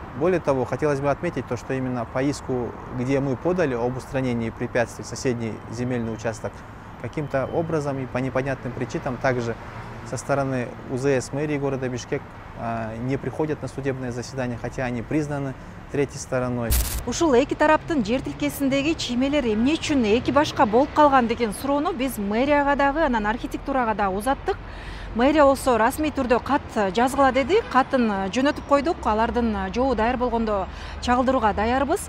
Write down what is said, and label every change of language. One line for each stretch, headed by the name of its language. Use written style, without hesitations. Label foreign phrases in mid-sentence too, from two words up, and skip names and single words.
Russian: Более того, хотелось бы отметить то, что именно по иску, где мы подали об устранении препятствий в соседний земельный участок, каким-то образом и по непонятным причинам также со стороны УЗС мэрии города Бишкек не приходят на судебное заседание, хотя они признаны третьей стороной.
Kyrgyz: Ушул эки тараптын жер тилкесиндеги чиймелер эмне үчүн эки башка болуп калган деген суроону биз мэрияга дагы, анан архитектурага дагы узаттык. мэрия болсо расмий түрдө кат жазгыла деди. Катын жөнөтүп койдук. Алардын жообу даяр болгондо чагылдырууга даярбыз.